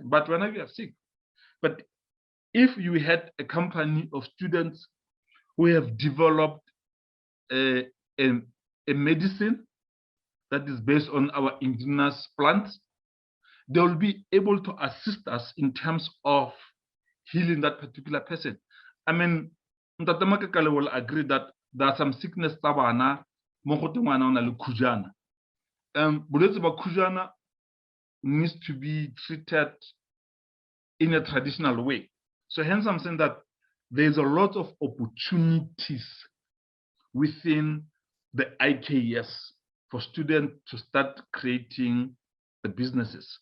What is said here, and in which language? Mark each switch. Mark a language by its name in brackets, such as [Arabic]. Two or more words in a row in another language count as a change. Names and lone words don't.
[English] But whenever you are sick, but if you had a company of students who have developed a medicine that is based on our indigenous plants, they will be able to assist us in terms of healing that particular person. I mean, Ntate Makakale will agree that there are some sickness [Tswana] tabana khujana. Bolwetse ba khujana [English] needs to be treated in a traditional way. So hence I'm saying that there's a lot of opportunities within the IKS for students to start creating the businesses.